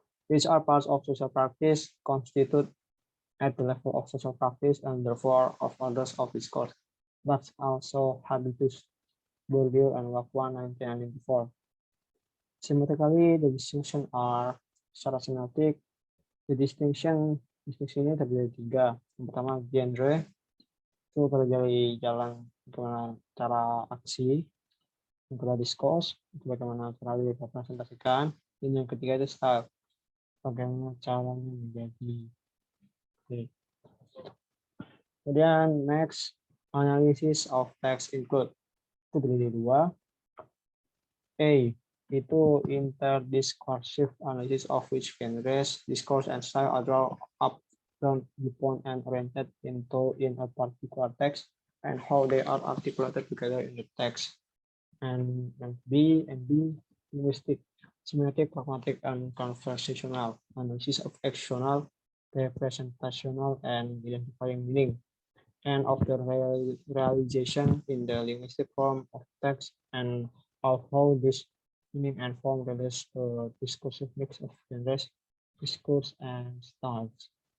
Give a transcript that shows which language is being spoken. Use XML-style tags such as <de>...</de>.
<en>Which are parts of social practice, constitute at the level of social practice and therefore of orders of discourse. That's also Habitus, Bourdieu, and Lacroix 1994. Semiotically, the distinction are</en> <id>secara semiotik.</id> <en>The distinction</en> <id>ini terdiri dari tiga. Yang pertama, genre, itu terjadi jalan bagaimana cara aksi. Yang kedua, discourse, itu bagaimana cara direpresentasikan. Dan yang ketiga itu style, bagaimana caranya menjadi. Okay. Kemudian</id> <en>next, analysis of text include,</en> <id>itu terdiri dari dua.</id> <en>A, itu interdiscursive analysis of which genres, discourse, and style are drawn up from viewpoint and oriented in a particular text and how they are articulated together in the text. And B, linguistic, semiotic, pragmatic, and conversational analysis of actional, representational, and identifying meaning, and of the realization in the linguistic form of text and of how this meaning and form relates to discursive mix of genres, discourse, and styles.</en>